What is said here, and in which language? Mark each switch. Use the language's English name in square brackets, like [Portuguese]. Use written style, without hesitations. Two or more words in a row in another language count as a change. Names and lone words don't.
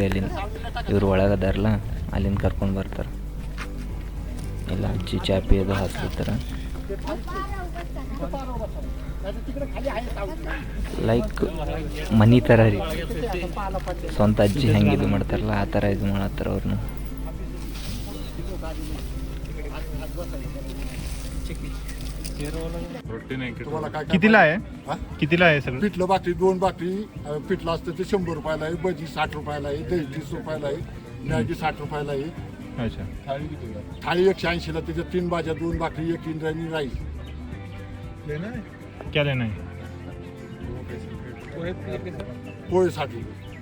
[Kannada] ಅಲ್ಲಿಂದ ಇವ್ರು ಒಳಗದಾರಲ್ಲ ಅಲ್ಲಿಂದ ಕರ್ಕೊಂಡು ಬರ್ತಾರೆ. ಇಲ್ಲ ಅಜ್ಜಿ ಚಾಪಿ ಅದು ಹಾಕ್ತಿರ್ತಾರೆ. ಲೈಕ್ ಮನಿ ಥರ ರೀ, ಸ್ವಂತ ಅಜ್ಜಿ ಹೆಂಗೆ ಇದು ಮಾಡ್ತಾರಲ್ಲ ಆ ಥರ ಇದು ಮಾಡತ್ತಾರ ಅವ್ರನ್ನ. [Marathi] कितीला आहे? कितीला आहे सगळं? पिठलं भाकरी 2 भाकरी पिठलं असतं ते 100 रुपयाला आहे, भजी 60 रुपयाला आहे, दही 30 रुपयाला आहे, मॅगी 60 रुपयाला आहे. अच्छा. थाळी 180 ला, त्याच्यात 3 भाज्या 2 भाकरी 1 इंद्रायणी राईस. [Hindi] क्या लेना है? [Marathi] पोहे 60 रुपये.